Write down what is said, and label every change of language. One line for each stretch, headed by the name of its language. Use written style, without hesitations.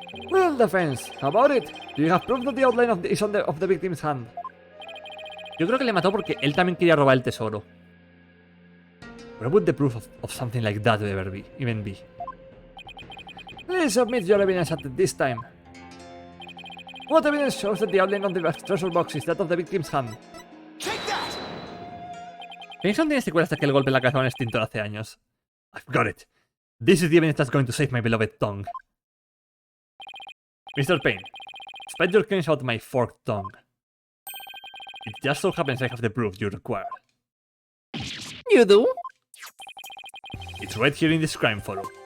English: Well, defense, how about it? Do you have proof that the outline is of the victim's hand?
Spanish: Yo creo que le mató porque él también quería robar el tesoro.
English: Where would the proof of something like that even be? Please submit your evidence at this time. What evidence shows that the outline of the treasure box is that of the victim's hand?
Spanish: Phoenix no tiene secuela hasta que el golpe en la cabeza a un extintor hace años.
English: I've got it. This is the evidence that's going to save my beloved tongue. Mr. Payne, despite your claims about my forked tongue, it just so happens I have the proof you require. You do? It's right here in this crime photo.